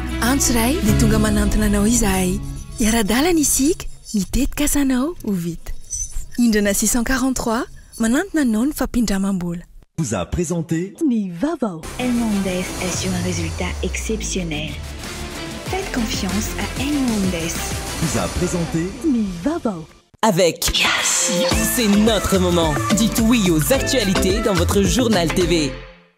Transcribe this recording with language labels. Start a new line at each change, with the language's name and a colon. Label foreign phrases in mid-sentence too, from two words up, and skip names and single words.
Malagasy: antso ray dia tonga manantona anao izahay iara-dalana isika mitetika asanao ho vita indrana 643 manantona anao ny fampindramam-bola
French: vous a présenté Nivavao. Elmondes assure un résultat exceptionnel. Faites confiance à Elmondes. Vous a présenté Nivavao. Avec Yes, c'est notre moment. Dites oui aux actualités dans votre journal TV.